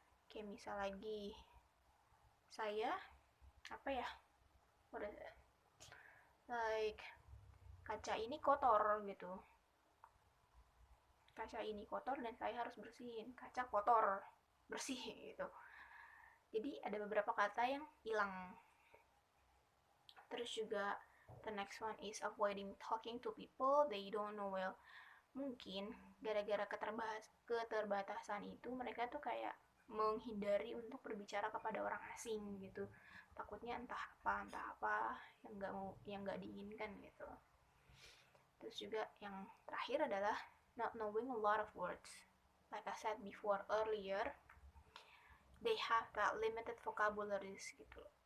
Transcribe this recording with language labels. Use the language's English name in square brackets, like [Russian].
[Indonesian] Kayak misal lagi, saya apa ya, like kaca ini kotor gitu, kaca ini kotor dan saya harus bersihin, kaca kotor, bersih gitu. Jadi ada beberapa kata yang hilang. Terus juga [English] the next one is avoiding talking to people they don't know well. [Indonesian] Mungkin gara-gara keterbatasan itu mereka tuh kayak menghindari untuk berbicara kepada orang asing gitu, takutnya entah apa yang nggak diinginkan gitu. Terus juga yang terakhir adalah [English] not knowing a lot of words. Like I said before earlier, they have that limited vocabularies gitu.